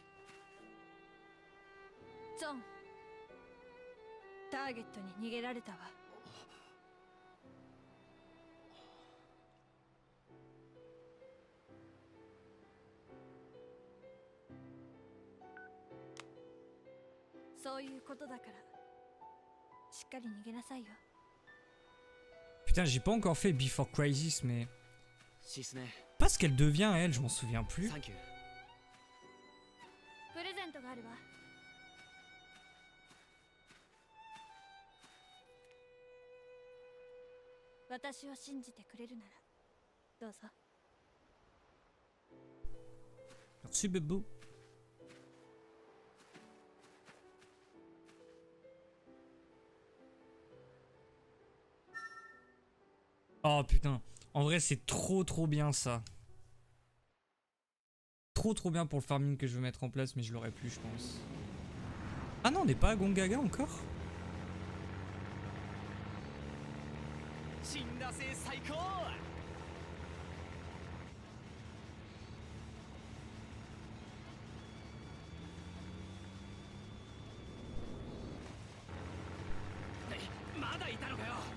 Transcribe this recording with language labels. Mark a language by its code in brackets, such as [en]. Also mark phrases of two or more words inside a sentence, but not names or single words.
[ja] ゾン、ターゲットに逃げられたわ。そういうことだからしっかり逃げなさいよ。 [fr] Putain, j'ai pas encore fait Before Crisis, mais... シスネ、 Pas ce qu'elle devient, elle, je m'en souviens plus. [ja] サンキュー。プレゼントがあるわ。私を信じてくれるならどうぞ。 [fr] Merci, bébé. Oh putain, en vrai c'est trop bien ça. Trop bien pour le farming que je veux mettre en place, mais je l'aurais plus je pense. Ah non, on n'est pas à Gongaga encore? [ja] 死んだぜ最高。まだいたのかよ。